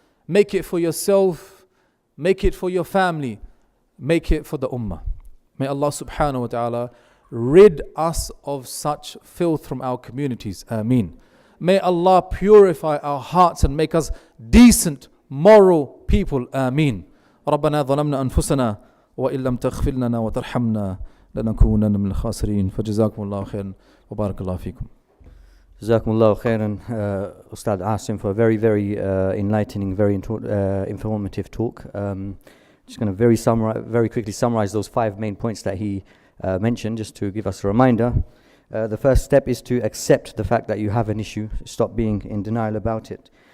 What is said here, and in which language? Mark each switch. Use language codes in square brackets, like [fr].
[en] Make it for yourself, make it for your family, make it for the ummah. May Allah subhanahu wa ta'ala rid us of such filth from our communities. Ameen. May Allah purify our hearts and make us decent, moral people. Ameen. [ar] ربنا ظلمنا أنفسنا وإن لم تغفر لنا وترحمنا لنكونن من الخاسرين فجزاكم الله خيرا وبارك الله فيكم. جزاكم الله خيرا [en] Ustadh Asim for a very, very enlightening, very informative talk. Just going to very quickly summarize those 5 main points that he mentioned, just to give us a reminder. The first step is to accept the fact that you have an issue. Stop being in denial about it.